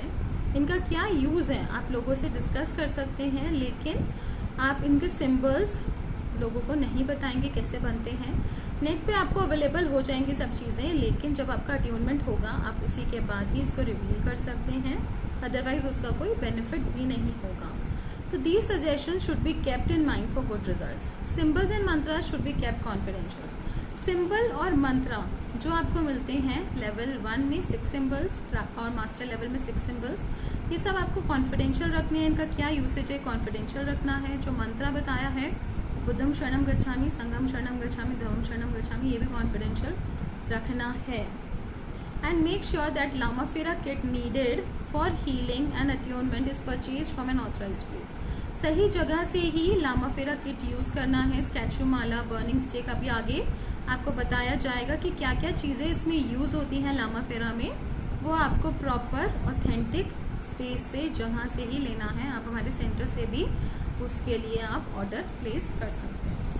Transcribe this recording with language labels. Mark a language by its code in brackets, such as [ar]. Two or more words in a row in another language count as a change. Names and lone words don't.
[hi] इनका क्या यूज़ है आप लोगों से डिस्कस कर सकते हैं, लेकिन आप इनके सिंबल्स लोगों को नहीं बताएंगे कैसे बनते हैं. नेट पे आपको अवेलेबल हो जाएंगी सब चीज़ें, लेकिन जब आपका अट्यूनमेंट होगा आप उसी के बाद ही इसको रिवील कर सकते हैं. अदरवाइज उसका कोई बेनिफिट भी नहीं होगा. [en] तो these suggestion should be kept in mind for good results. Symbols and mantra should be kept confidential. [hi] सिंबल और मंत्रा जो आपको मिलते हैं लेवल 1 में 6 सिंबल्स और [en] master level [hi] में 6 सिंबल्स, ये सब आपको कॉन्फिडेंशियल रखने हैं. इनका क्या यूसेज है कॉन्फिडेंशियल रखना है. [pi] जो मंत्रा बताया है बुद्धम शरणम गच्छामि, संघम शरणम गच्छामि, धम्मम शरणम गच्छामि, [hi] ये भी कॉन्फिडेंशियल रखना है. [en] And make sure that Lama Fera kit needed for healing and attunement is purchased from an authorized place. [hi] सही जगह से ही लामा फेरा [en] kit use [hi] करना है. स्टैचू माला, [en] burning stick, [hi] अभी आगे आपको बताया जाएगा कि क्या क्या चीज़ें इसमें यूज़ होती हैं लामा फेरा में. वो आपको [en] proper authentic space [hi] से, जगह से ही लेना है. आप हमारे सेंटर से भी उसके लिए आप [en] order place [hi] कर सकते हैं.